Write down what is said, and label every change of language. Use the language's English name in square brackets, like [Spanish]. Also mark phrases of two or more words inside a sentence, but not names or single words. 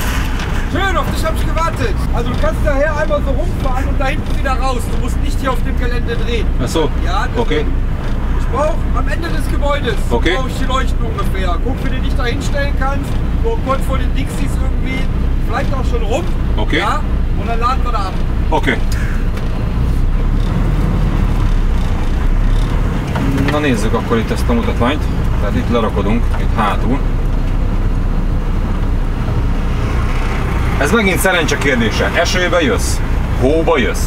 [German] Schön, auf dich habe ich gewartet. Also du kannst daher einmal so rumfahren und da hinten wieder raus. Du musst nicht hier auf dem Gelände drehen. Ach so, ja, okay. Ich brauche am Ende des Gebäudes okay. Brauche ich die Leuchten ungefähr. Guck, wie du dich da hinstellen kannst. So kurz vor den Dixies irgendwie. Vielleicht auch schon rum. Okay. Ja, und dann laden wir da ab. Okay. [Hungarian] Na nézzük akkor itt ezt a mutatványt. Tehát itt lerakodunk, itt hátul. Ez megint szerencse kérdése. Esőbe jössz? Hóba jössz?